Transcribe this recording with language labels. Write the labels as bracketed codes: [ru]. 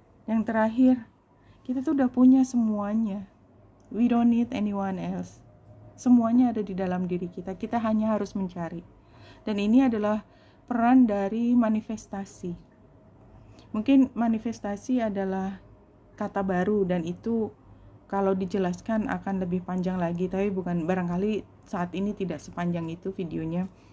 [id] Yang terakhir, kita tuh udah punya semuanya. [en] We don't need anyone else. [id] Semuanya ada di dalam diri kita, kita hanya harus mencari. Dan ini adalah peran dari manifestasi. Mungkin manifestasi adalah kata baru dan itu kalau dijelaskan akan lebih panjang lagi, tapi barangkali saat ini tidak sepanjang itu videonya.